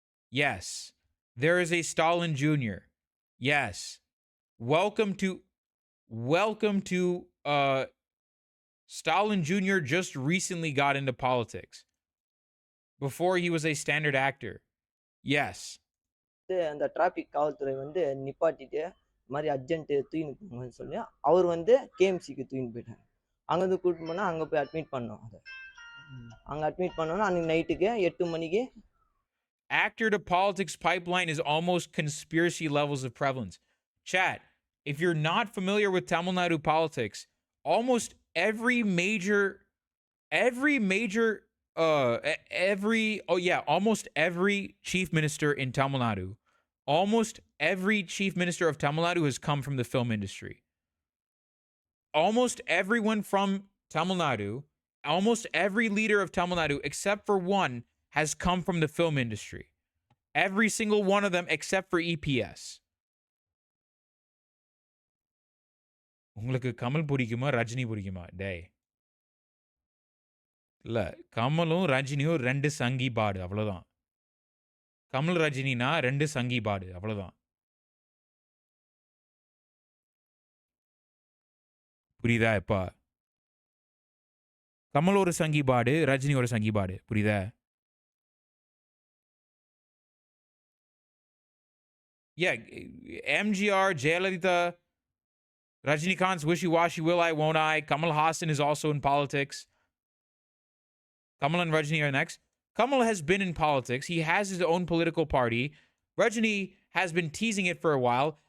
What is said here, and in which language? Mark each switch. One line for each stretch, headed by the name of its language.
English: Yes. There is a Stalin Jr. Yes. Welcome to Stalin Jr. just recently got into politics. Before he was a standard actor. Yes.
Tamil: அந்த traffic காவல்துறை நிப்பாட்டிட்டு மாதிரி urgent தூக்கின்னு போங்கன்னு சொல்லி அவர் கேஎம்சிக்கு தூக்கின்னு போயிட்டாங்க. அங்கேருந்து கூட்டிட்டு போனால் அங்கே போய் அட்மிட் பண்ணோம். அங்கே அட்மிட் பண்ணோன்னா அன்றைக்கி நைட்டுக்கு 8 மணிக்கு.
English: Actor to politics pipeline is almost conspiracy levels of prevalence. Chat, if you're not familiar with Tamil Nadu politics, almost every chief minister in Tamil Nadu, almost every chief minister of Tamil Nadu has come from the film industry. Almost everyone from Tamil Nadu, almost every leader of Tamil Nadu, except for one, has come from the film industry. Every single one of them except for EPS.
Tamil: உங்களுக்கு கமல் பிடிக்குமா ரஜினி பிடிக்குமா? டேய், இல்ல, கமலும் ரஜினியும் 2 சங்கி பாடு, அவ்வளவுதான். கமல் ரஜினினா 2 சங்கி பாடு, அவ்வளவுதான். புரியுதா? எப்பா கமல் ஒரு சங்கி பாடு, ரஜினி ஒரு சங்கி பாடு, புரியுதா?
English: Yeah, MGR, Jayalalitha, Rajinikanth's wishy-washy will I, won't I. Kamal Hassan is also in politics. Kamal and Rajini are next. Kamal has been in politics. He has his own political party. Rajini has been teasing it for a while.